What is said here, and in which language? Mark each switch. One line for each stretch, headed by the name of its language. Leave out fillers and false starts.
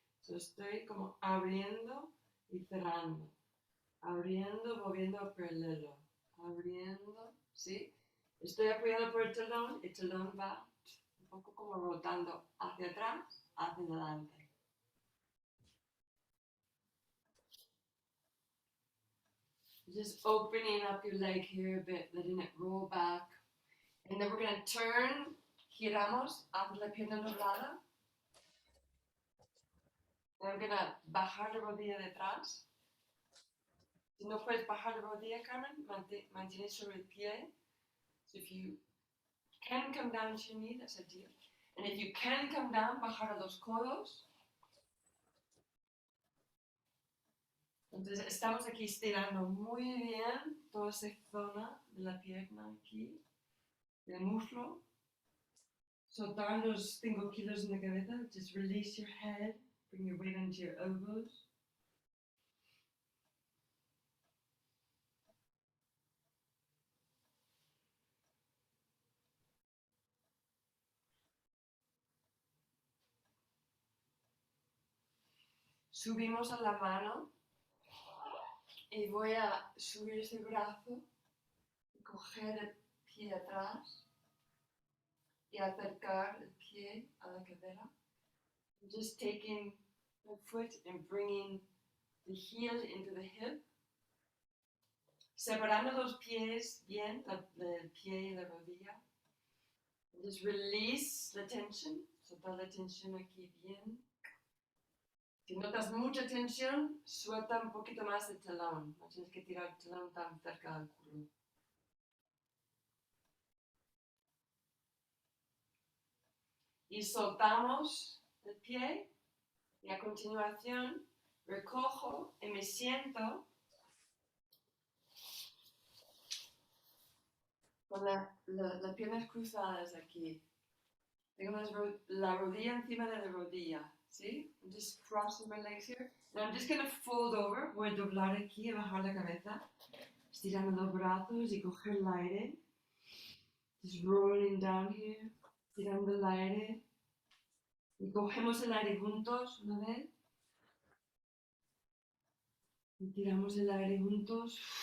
Spanish: So estoy como abriendo y cerrando. Abriendo, moviendo paralelo. Abriendo, ¿sí? Estoy apoyado por el talón va un poco como rotando hacia atrás, hacia adelante.
English: Just opening up your leg here a bit, letting it roll back. And then we're going to turn,
Spanish: giramos hacia la pierna doblada.
English: And I'm going to
Spanish: bajar la rodilla detrás. Si no puedes bajar la rodilla, Carmen, mantienes sobre el pie.
English: So if you can come down to your knee, that's ideal. And if you can come down,
Spanish: bajar a los codos. Entonces estamos aquí estirando muy bien toda esa zona de la pierna aquí, del muslo. Soltar los 5 kilos en la cabeza.
English: Just release your head. Bring your weight onto your elbows.
Spanish: Subimos a la mano y voy a subir ese brazo, coger el pie atrás y acercar el pie a la cadera.
English: Just taking the foot and bringing the heel into the hip.
Spanish: Separando los pies bien, el pie y la rodilla.
English: Just release the tension.
Spanish: Soltar la tensión aquí bien. Si notas mucha tensión, suelta un poquito más el talón. No tienes que tirar el talón tan cerca del culo. Y soltamos el pie. Y a continuación recojo y me siento con las piernas cruzadas aquí. Tengo la rodilla encima de la rodilla. ¿Sí?
English: I'm just crossing my legs here. And I'm just going to fold over.
Spanish: Voy a doblar aquí y bajar la cabeza. Estirando los brazos y coger el aire.
English: Just rolling down here.
Spanish: Tirando el aire. Y cogemos el aire juntos una vez. Y tiramos el aire juntos.